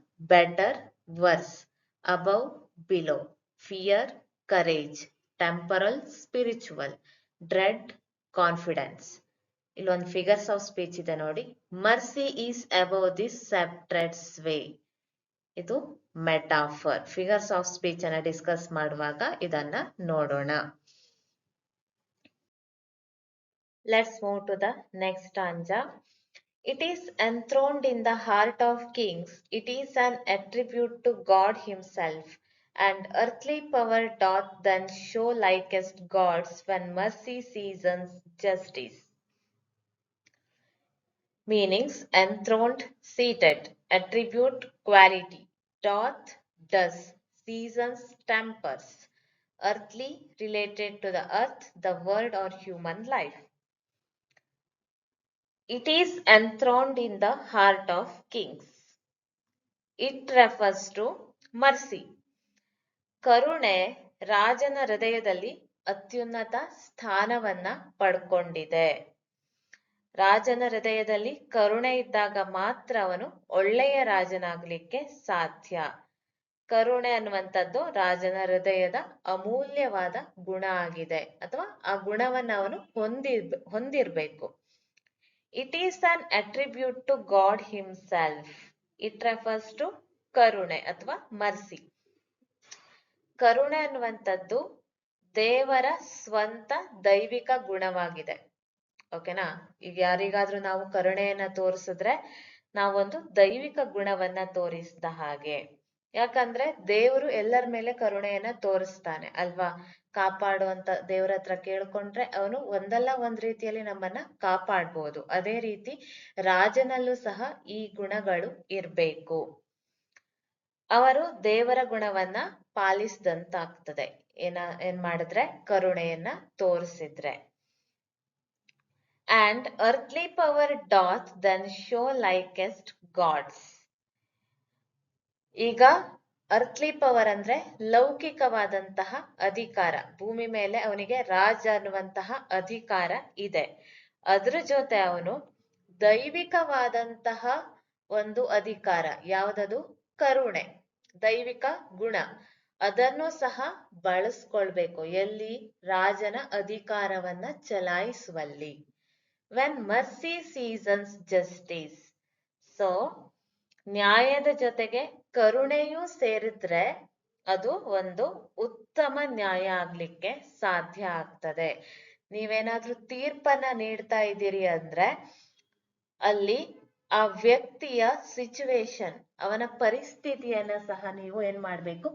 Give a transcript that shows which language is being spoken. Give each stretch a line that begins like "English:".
English: Better, worse, above, below, fear, courage, temporal, spiritual, dread, confidence.
Kannada: ಇಲ್ಲೊಂದು
English: figures of speech
Kannada: ಇದೆ ನೋಡಿ.
English: Mercy is above this sceptred sway.
Kannada: ಇದು metaphor. Figures of speech ಅನ್ನ discuss ಮಾಡುವಾಗ ಇದನ್ನ ನೋಡೋಣ.
English: Let's move to the next stanza. It is enthroned in the heart of kings. It is an attribute to God himself. And earthly power doth then show likest gods when mercy seasons justice. Meanings: enthroned, seated. Attribute, quality. Doth, does. Seasons, tempers. Earthly, related to the earth, the world or human life. It is enthroned in the heart of kings. It refers to mercy.
Kannada: ಕರುಣೆ ರಾಜನ ಹೃದಯದಲ್ಲಿ ಅತ್ಯುನ್ನತ ಸ್ಥಾನವನ್ನ ಪಡ್ಕೊಂಡಿದೆ. ರಾಜನ ಹೃದಯದಲ್ಲಿ ಕರುಣೆ ಇದ್ದಾಗ ಮಾತ್ರ ಅವನು ಒಳ್ಳೆಯ ರಾಜನಾಗ್ಲಿಕ್ಕೆ ಸಾಧ್ಯ. ಕರುಣೆ ಅನ್ನುವಂಥದ್ದು ರಾಜನ ಹೃದಯದ ಅಮೂಲ್ಯವಾದ ಗುಣ ಆಗಿದೆ, ಅಥವಾ ಆ ಗುಣವನ್ನ ಅವನು ಹೊಂದಿರ್ಬೇಕು.
English: It is an attribute to God himself. It refers to
Kannada: ಕರುಣೆ ಅಥವಾ ಮರ್ಸಿ. ಕರುಣೆ ಅನ್ನುವಂಥದ್ದು ದೇವರ ಸ್ವಂತ ದೈವಿಕ ಗುಣವಾಗಿದೆ. ಓಕೆನಾ? ಈಗ ಯಾರಿಗಾದ್ರೂ ನಾವು ಕರುಣೆಯನ್ನ ತೋರಿಸಿದ್ರೆ ನಾವೊಂದು ದೈವಿಕ ಗುಣವನ್ನ ತೋರಿಸಿದ ಹಾಗೆ. ಯಾಕಂದ್ರೆ ದೇವರು ಎಲ್ಲರ ಮೇಲೆ ಕರುಣೆಯನ್ನ ತೋರಿಸ್ತಾನೆ ಅಲ್ವಾ? ಕಾಪಾಡುವಂತ ದೇವರ ಹತ್ರ ಕೇಳ್ಕೊಂಡ್ರೆ ಅವನು ಒಂದಲ್ಲ ಒಂದ್ ರೀತಿಯಲ್ಲಿ ನಮ್ಮನ್ನ ಕಾಪಾಡ್ಬೋದು. ಅದೇ ರೀತಿ ರಾಜನಲ್ಲೂ ಸಹ ಈ ಗುಣಗಳು ಇರ್ಬೇಕು. ಅವರು ದೇವರ ಗುಣವನ್ನ ಪಾಲಿಸಿದಂತಾಗ್ತದೆ ಏನ್ ಮಾಡಿದ್ರೆ, ಕರುಣೆಯನ್ನ ತೋರಿಸಿದ್ರೆ.
English: And earthly power doth then show likest gods.
Kannada: ಈಗ ಅರ್ಥ್ಲಿ ಪವರ್ ಅಂದ್ರೆ ಲೌಕಿಕವಾದಂತಹ ಅಧಿಕಾರ. ಭೂಮಿ ಮೇಲೆ ಅವನಿಗೆ ರಾಜ ಅನ್ನುವಂತಹ ಅಧಿಕಾರ ಇದೆ. ಅದ್ರ ಜೊತೆ ಅವನು ದೈವಿಕವಾದಂತಹ ಒಂದು ಅಧಿಕಾರ, ಯಾವುದದು? ಕರುಣೆ, ದೈವಿಕ ಗುಣ. ಅದನ್ನು ಸಹ ಬಳಸ್ಕೊಳ್ಬೇಕು. ಎಲ್ಲಿ? ರಾಜನ ಅಧಿಕಾರವನ್ನ ಚಲಾಯಿಸುವಲ್ಲಿ.
English: When mercy seasons justice.
Kannada: So ನ್ಯಾಯದ ಜೊತೆಗೆ ಕರುಣೆಯೂ ಸೇರಿದ್ರೆ ಅದು ಒಂದು ಉತ್ತಮ ನ್ಯಾಯ ಆಗ್ಲಿಕ್ಕೆ ಸಾಧ್ಯ ಆಗ್ತದೆ. ನೀವೇನಾದ್ರೂ ತೀರ್ಪನ್ನ ನೀಡ್ತಾ ಇದ್ದೀರಿ ಅಂದ್ರೆ ಅಲ್ಲಿ ಆ ವ್ಯಕ್ತಿಯ ಸಿಚುವೇಶನ್, ಅವನ ಪರಿಸ್ಥಿತಿಯನ್ನ ಸಹ ನೀವು ಏನ್ ಮಾಡ್ಬೇಕು?